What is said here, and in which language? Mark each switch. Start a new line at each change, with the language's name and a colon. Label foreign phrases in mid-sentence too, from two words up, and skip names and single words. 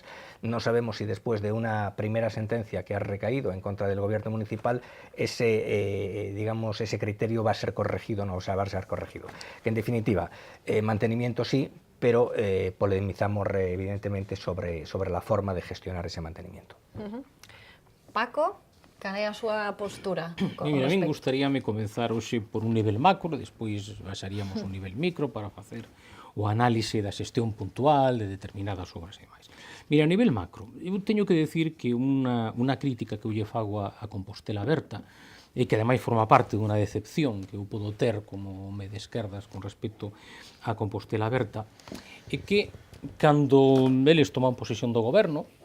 Spanish: No sabemos si después de una primera sentencia que ha recaído en contra del gobierno municipal, ese criterio va a ser corregido o no, o sea, va a ser corregido. Que en definitiva, mantenimiento sí, pero polemizamos evidentemente sobre la forma de gestionar ese mantenimiento. Paco,
Galician: cal é a súa postura? Mira, a mí gustaríame comenzar hoxe por un nivel macro, despois baixaríamos un nivel micro para facer o análise da xestión puntual de determinadas obras e máis. Mira, a nivel macro, eu teño que decir que unha crítica que eu lle fago a Compostela Berta, e que ademais forma parte dunha decepción que eu podo ter como home de esquerdas con respecto a Compostela Berta, é que cando eles toman posesión do goberno,